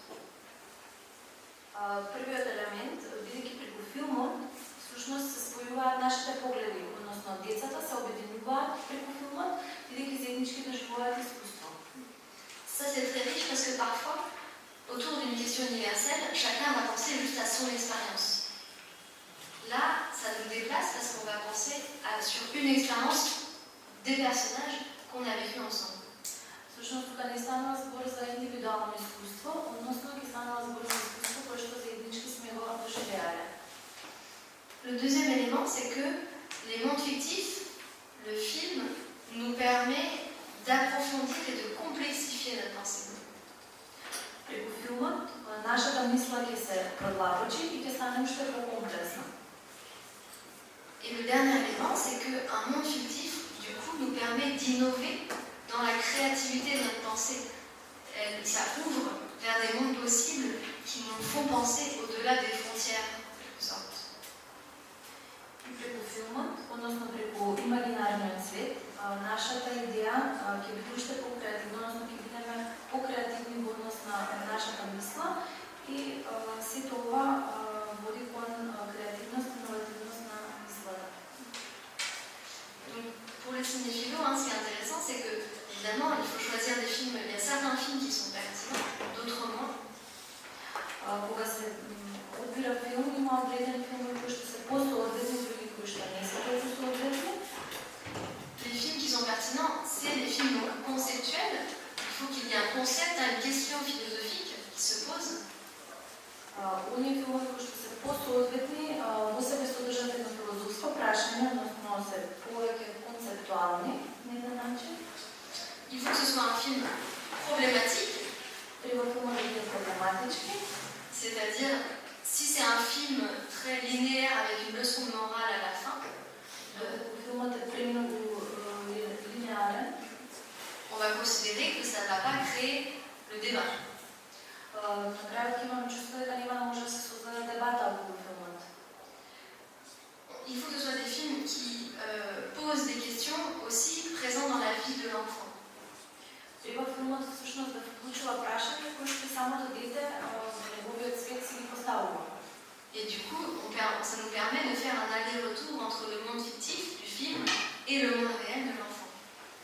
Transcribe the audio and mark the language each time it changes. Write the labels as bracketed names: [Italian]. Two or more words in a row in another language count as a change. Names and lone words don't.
[Macedonian] Првиот елемент, бидејќи преку филмот, всушност се спојуваат нашите погледи, односно децата се обединуваат преку филмот, бидејќи заеднички доживуваат искуство. [French] Ça, c'est très riche parce que parfois, autour d'une question universelle, chacun va penser juste à son expérience. Là, ça nous déplace parce qu'on va penser sur une expérience des personnages qu'on a vécu ensemble. [Macedonian] Всушност, тука не станува збор за индивидуално искуство, односно ќе станува збор за искуство кое што заеднички сме го доживеале. [French] Le deuxième élément, c'est que les mondes fictifs, le film, nous permet d'approfondir et de complexifier notre pensée. [Macedonian] Преку филмот, нашата мисла ќе се продлабочи и ќе стане уште по-комплексна. [French] Et le dernier élément, c'est qu'un monde fictif, du coup, nous permet d'innover dans la créativité de notre pensée. Ça ouvre vers des mondes possibles qui nous font penser au-delà des frontières, en quelque sorte. [Macedonian] И преку филмот, односно преку имагинарниот свет, нашата идеја ќе биде уште по-креативна, односно ќе бидеме по-креативни во однос на нашата мисла и сето ова води кон креативност и иновативност на мислата. [French] Donc, pour les cinéphilos, ce qui est intéressant, c'est que, évidemment, il faut choisir des films. Il y a certains films qui sont pertinents, d'autres moins. [Macedonian] Кога се одбира филм, има одредени филми кои што се посоодветни, други кои што не се толку соодветни. [French] Les films qui sont pertinents, c'est les films donc conceptuels. Il faut qu'il y ait un concept, une question philosophique qui se pose. [Macedonian] Оние филми кои што се посоодветни, во себе содржат едно филозофско прашање, односно се повеќе концептуални на еден начин. [French] Il faut que ce soit un film problématique. [Macedonian] Треба филмот да биде проблематички. [French] C'est-à-dire, si c'est un film très linéaire avec une leçon de morale à la fin, [Macedonian] Филмот е премногу линеарен. [French] On va considérer que ça ne va pas créer le débat. [Macedonian] На крајот ќе имаме чувство дека нема да може да се создаде дебата околу филмот. [French] Il faut que ce soit des films qui posent des questions aussi présentes dans la vie de l'enfant. [Macedonian] Треба филмот всушност да вклучува прашања кои што самото дете во неговиот свет си ги поставува. [French] Et du coup, ça nous permet de faire un aller-retour entre le monde fictif du film et le monde réel de l'enfant.